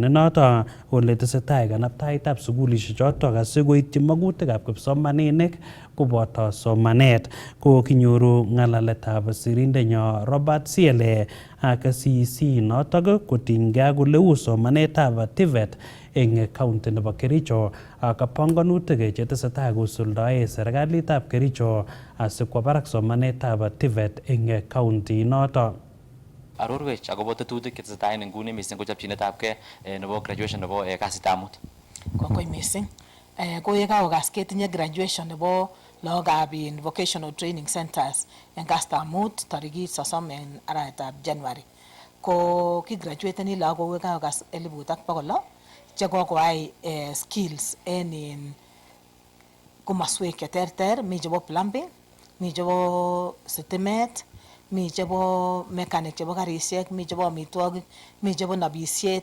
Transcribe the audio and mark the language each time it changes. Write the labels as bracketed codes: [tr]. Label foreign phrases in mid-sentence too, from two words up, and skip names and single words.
[kln] inoto ole tesetai kanaptaetab sugulishek choto asikoityi magutikab kipsomaninik koboto somanet ko kinyoru ng'alaletab sirindenyo Robert Siele ak CEC notok kotinygei ak ole uu somanetab TVET eng county nebo Kericho ak panganutik chetesetai kosuldae serikalitab Kericho asikwo barak somanetab TVET eng county noto. Arorwech akobo tetutik chetesetai en nguni mising ko chopchinetabgei nebo graduation nebo kasitab mut. Kongoi mising. ko ye kaokas ketinye graduation nebo lagokab [en] vocational training centers [kln] en kastab mut tarikit 30 en arawetab January. Ko ki graduateni lagok ye kaokas 1,600 che kokoai skills en komaswek cheterter, mi chebo plumbing, mi chebo sitimet, mi chebo mechanic chebo karisiek, mi chebo amitwogik, mi chebo nabisiet.